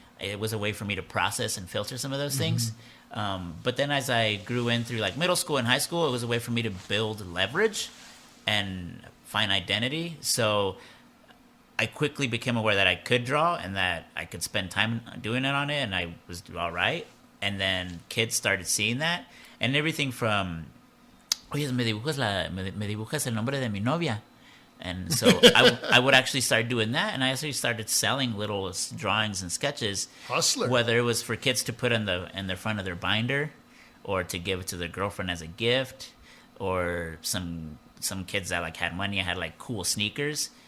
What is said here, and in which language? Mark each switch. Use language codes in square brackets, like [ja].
[en] It was a way for me to process and filter some of those things. But then as I grew in through like middle school and high school, it was a way for me to build leverage and find identity. So I quickly became aware that I could draw and that I could spend time doing it on it, and I was all right. And then kids started seeing that. And everything from, [es] oye, me dibujas el nombre de mi novia. [en] And so I would actually start doing that, and I actually started selling little drawings and sketches. Hustler. Whether it was for kids to put in the front of their binder, or to give it to their girlfriend as a gift, or some kids that like had money, had like cool sneakers.